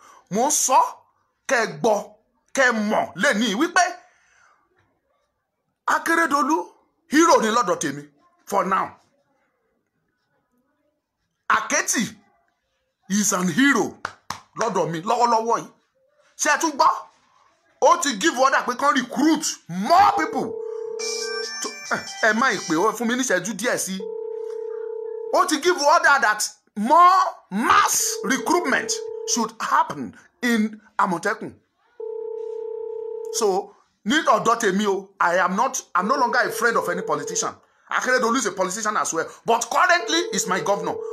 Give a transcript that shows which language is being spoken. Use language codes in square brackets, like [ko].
[yo] Mo sọ kẹ́ gbọ́ kẹ́ mọ̀ lẹ́ni wípé Akérédolú [en] hero [yo] ni lọ́dọ̀ tèmi [en] for now. Aketi is an hero [yo] lọ́dọ̀ mi lọ́wọ́lọ́wọ́ yìí. Ṣé ẹ tún gbọ́? Ó ti [en] give order [yo] pé kán [en] recruit more people. [yo] Ẹ má ìpè ó fún mi níṣẹ́jú díẹ̀ sí. Ó ti [en] give order that more mass recruitment should happen in Àmọ̀tẹ́kùn. So, [yo] ní ọ̀dọ̀ tèmi o, [en] I'm no longer a friend of any politician. Akérédolú is a politician as well, but currently is my governor.